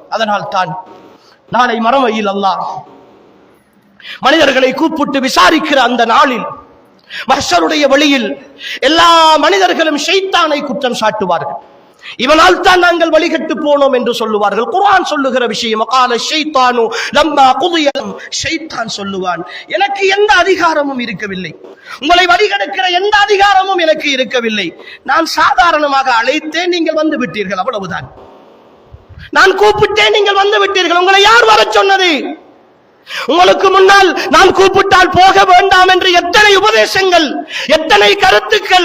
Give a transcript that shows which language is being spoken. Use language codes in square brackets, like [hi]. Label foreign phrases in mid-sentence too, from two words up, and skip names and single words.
[ta] அதனால் தான் நாளை மறுமையில் அல்லாஹ் மனிதர்களை கூப்பிட்டு விசாரிக்கிற அந்த நாளில், மஹ்ஷருடைய வழியில் எல்லா மனிதர்களும் ஷைத்தானை குற்றம் சாட்டுவார்கள். இவனால் தான் நாங்கள் வழிகட்டு போனோம் என்று சொல்லுவார்கள். குர்ஆன் சொல்லுகிற விஷயம், [ar] قال الشيطان لما قضي. [ta] ஷைத்தான் சொல்லுவான், எனக்கு எந்த அதிகாரமும் இருக்கவில்லை, உங்களை வழிகெடுக்கிற எந்த அதிகாரமும் எனக்கு இருக்கவில்லை. நான் சாதாரணமாக அழைத்தேன், நீங்கள் வந்து விட்டீர்கள், அவ்வளவுதான். நான் கூப்பிட்டேன், நீங்கள் வந்து விட்டீர்கள். உங்களை யார் வர சொன்னது? உங்களுக்கு முன்னால் நான் கூப்பிட்டால் போக வேண்டாம் என்று எத்தனை உபதேசங்கள், எத்தனை கருத்துக்கள்.